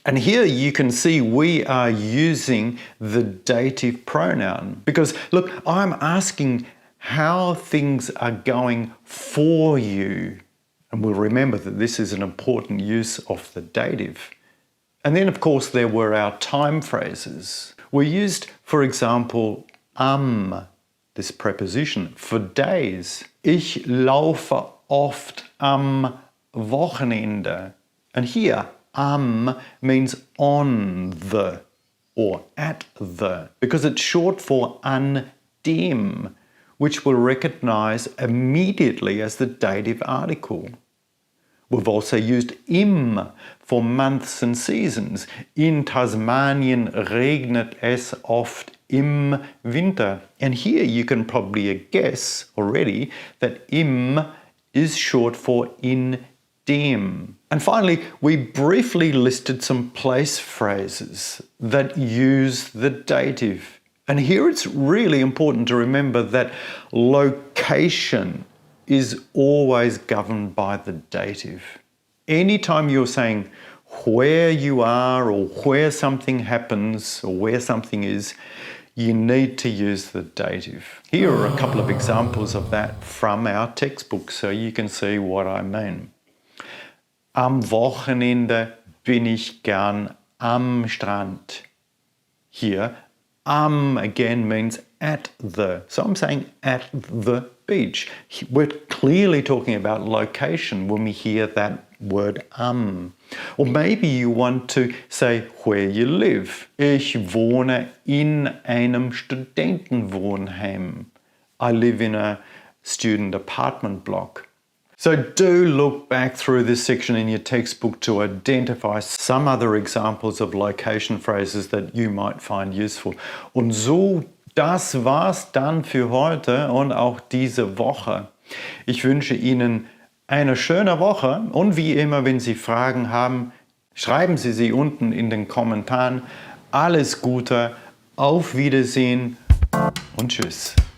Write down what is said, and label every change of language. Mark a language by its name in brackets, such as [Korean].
[English] And here you can see we are using the dative pronoun because look, I'm asking how things are going for you. And we'll remember that this is an important use of the dative. And then of course there were our time phrases. We used, for example, this preposition, for days. [German] Ich laufe oft am Wochenende. [English] And here, means on the or at the, because it's short for an dem, which we'll recognize immediately as the dative article. We've also used im for months and seasons. [German] In Tasmanien regnet es oft im Winter. [English] And here you can probably guess already that im is short for in dem. And finally, we briefly listed some place phrases that use the dative. And here it's really important to remember that location is always governed by the dative. Anytime you're saying where you are or where something happens or where something is, you need to use the dative. Here are a couple of examples of that from our textbook so you can see what I mean. [German] Am Wochenende bin ich gern am Strand. [English] Here, am again means at the. So I'm saying at the beach. We're clearly talking about location when we hear that word am. Or maybe you want to say where you live. [German] Ich wohne in einem Studentenwohnheim. [English] I live in a student apartment block. So do look back through this section in your textbook to identify some other examples of location phrases that you might find useful. [German] Und so, das war's dann für heute und auch diese Woche. Ich wünsche Ihnen eine schöne Woche und wie immer, wenn Sie Fragen haben, schreiben Sie sie unten in den Kommentaren. Alles Gute, auf Wiedersehen und Tschüss.